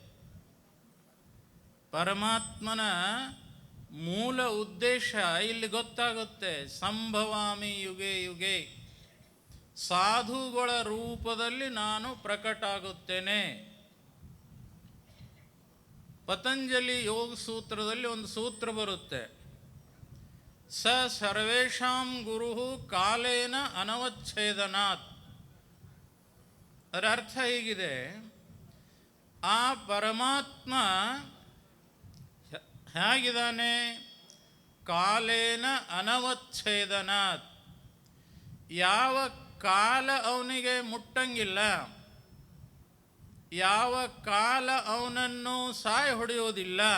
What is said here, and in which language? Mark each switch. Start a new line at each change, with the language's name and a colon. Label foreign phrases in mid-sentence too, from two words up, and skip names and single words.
Kannada: ಪರಮಾತ್ಮನ ಮೂಲ ಉದ್ದೇಶ ಇಲ್ಲಿ ಗೊತ್ತಾಗುತ್ತೆ.
Sanskrit: ಸಂಭವಾಮಿ ಯುಗೆ ಯುಗೆ,
Kannada: ಸಾಧುಗಳ ರೂಪದಲ್ಲಿ ನಾನು ಪ್ರಕಟ ಆಗುತ್ತೇನೆ. ಪತಂಜಲಿ ಯೋಗ ಸೂತ್ರದಲ್ಲಿ ಒಂದು ಸೂತ್ರ ಬರುತ್ತೆ,
Sanskrit: ಸ ಸರ್ವೇಷಾಂ ಗುರು ಕಾಲೇನ ಅನವಚ್ಛೇದನಾತ್.
Kannada: ಅದರ ಅರ್ಥ ಹೀಗಿದೆ, ಆ ಪರಮಾತ್ಮ ಹೇಗಿದ್ದಾನೆ?
Sanskrit: ಕಾಲೇನ ಅನವಚ್ಛೇದನಾತ್.
Kannada: ಯಾವ ಕಾಲ ಅವನಿಗೆ ಮುಟ್ಟಂಗಿಲ್ಲ, ಯಾವ ಕಾಲ ಅವನನ್ನು ಸಾಯ ಹೊಡೆಯೋದಿಲ್ಲ.